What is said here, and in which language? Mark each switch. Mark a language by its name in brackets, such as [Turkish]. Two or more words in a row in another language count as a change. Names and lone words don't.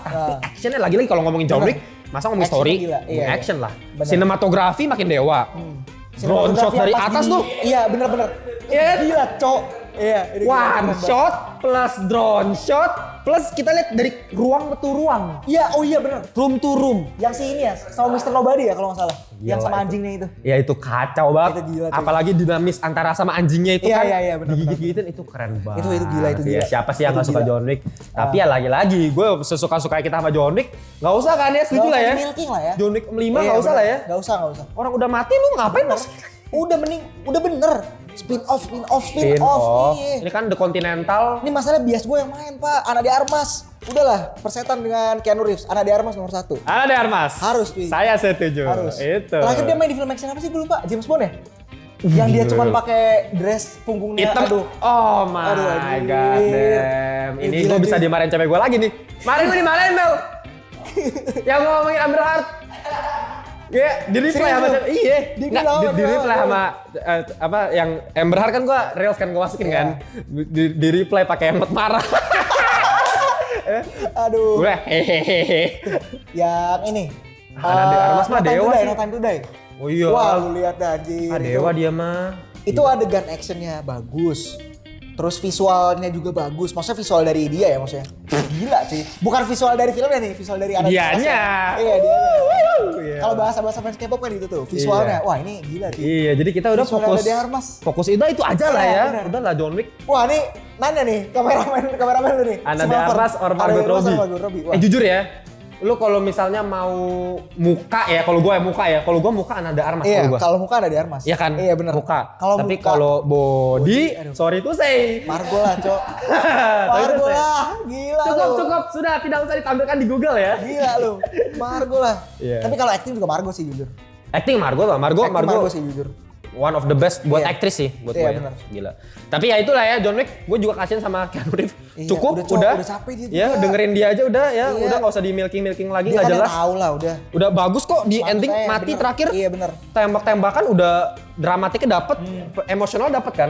[Indonesian] Tapi actionnya lagi-lagi kalau ngomongin John Bener. Wick, masa ngomongin Actionnya story, gila. ngomongin Iya, action lah. Bener. Sinematografi makin dewa. [English] Drone shot [Indonesian] Sinematografi dari pas atas di- tuh. Iya bener-bener. Iya kan? Gila cok. Iya. ini gila, One keren banget. [English] shot plus drone shot plus [Indonesian] kita lihat dari ruang ke ruang. Iya, oh iya bener. [English] Room to room. [Indonesian] Yang si ini ya, sama Mr. Nobody ya kalau nggak salah. Gila Yang sama itu. anjingnya itu. Ya itu kacau banget. Itu gila, cuy. Apalagi dinamis antara sama anjingnya itu Iya, kan. iya, benar, Digigit-gigitin itu keren banget. Itu gila, itu Ya, gila. siapa sih yang Itu gak suka gila. John Wick? Tapi ya lagi-lagi gue sesuka-suka kita sama John Wick. Gak usah kan ya, setuju Nggak lah usah ya. milking lah ya. John Wick 5 Iya, gak usah bener. lah ya. Nggak usah. Orang udah mati lu ngapain Bener. mas? Udah bener. [English] Spin off. Spin off. [Indonesian] Iya. Ini kan The Continental. Ini masalah bias gue yang main pak, Ana de Armas. Udahlah, persetan dengan Keanu Reeves. Ana de Armas nomor 1. Ada Armas. Harus, cuy. Saya setuju. Harus. Itu. Terakhir dia main di film action apa sih gue lupa? James Bond ya? Yang dia cuma pakai dress punggungnya. Hitam. Aduh. [English] Oh my [Indonesian] Aduh, anjir. [English] god damn. [Indonesian] Ini Gila, gue bisa cuy. dimarahin cewek gue lagi nih. Kemarin gue dimarahin Mel. Yang mau ngomongin Amber Heard. Ya, di replay Serius sama lu? iya. Di Nggak, lawan, di replay lawan. sama apa yang Amber Heard kan gua reels kan gua masukin kan. Di replay pakai emot marah. Aduh. Gue hehehe. Yang ini. Ana de Armas mah No Time to dewa Die, sih. No Time to Die. Oh iya. Wah, lu lihat dah anjir. Ah, dewa dia mah. Itu adegan actionnya bagus. Terus visualnya juga bagus. Maksudnya visual dari dia ya maksudnya. Gila sih. Bukan visual dari filmnya nih, visual dari Ana de Armas. Dianya. Iya, dianya. Iya. Kalau bahasa-bahasa fans K-pop kan itu tuh, visualnya. Iya. Wah, ini gila sih. Iya, jadi kita udah Visualnya fokus. Ana de Armas. Fokus itu aja lah Iya, ya. benar. Udah lah John Wick. Wah, nih nanya nih kameramen lu nih. Ana Si de Malver. Armas or Ana de Margot Armas or Robbie. Margot Robbie. Wah. Jujur ya, lu kalau misalnya mau muka ya, kalau gue muka Ana de Armas Iya, kalau gue. kalau muka ada di Armas. Iya kan? Iya bener. Muka. Kalau Tapi muka- kalau body, aduh. [English] sorry to say. [Indonesian] Margo lah, Cok. [English] Sorry to [Indonesian] Margo [English] say. [Indonesian] lah, gila lu. Cukup, sudah tidak usah ditampilkan di Google ya. Gila lu. Margo lah. Iya. Tapi kalau acting juga Margo sih jujur. Acting Margot lah, Margot Margo sih jujur. [English] one of the best buat [Indonesian] Iya. aktris sih buat Iya, gue. benar. Gila. Tapi ya itulah ya John Wick, gue juga kasihan sama Keanu Reeves. Iya, Cukup, udah, Cok, udah. udah capek dia Ya, juga. dengerin dia aja udah ya, Iya. udah nggak usah di milking lagi, Dia nggak kan yang jelas. tahu lah udah. Udah bagus kok di ending Makanya, mati bener. terakhir. Iya bener. Tembak-tembakan udah dramatiknya dapet, emosional dapet kan.